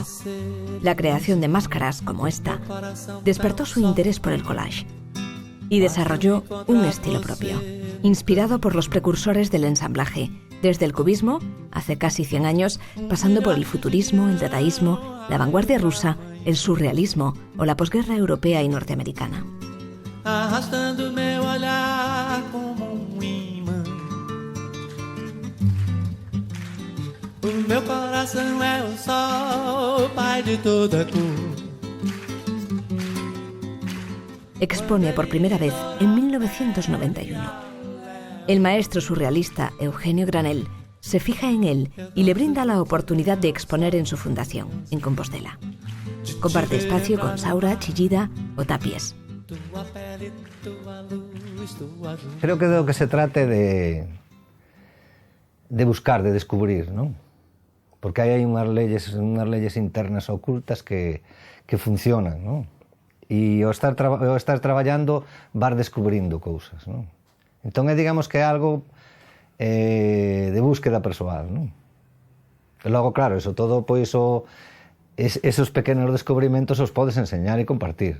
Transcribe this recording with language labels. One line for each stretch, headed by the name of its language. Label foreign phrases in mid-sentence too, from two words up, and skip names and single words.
Spanish: La creación de máscaras, como esta, despertó su interés por el collage y desarrolló un estilo propio, inspirado por los precursores del ensamblaje, desde el cubismo, hace casi 100 años, pasando por el futurismo, el dadaísmo, la vanguardia rusa, el surrealismo o la posguerra europea y norteamericana.
Galician: Arrastando meu olhar como un imán. O meu coração é o sol, pai de toda cor.
Spanish: Expone por primera vez en 1991. El maestro surrealista Eugenio Granell se fija en él y le brinda la oportunidad de exponer en su fundación, en Compostela. Comparte espacio con Saura, Chillida o Tapies. Creo que de lo que se trate de buscar, de descubrir, ¿no? Porque hay unas leyes internas ocultas que funcionan, ¿no?
Galician: E ao estar traballando vas descubrindo cousas, non? Entón, digamos que é algo de búsqueda persoal, non? E logo, claro, eso todo, pois, esos pequenos descubrimentos os podes enseñar e compartir.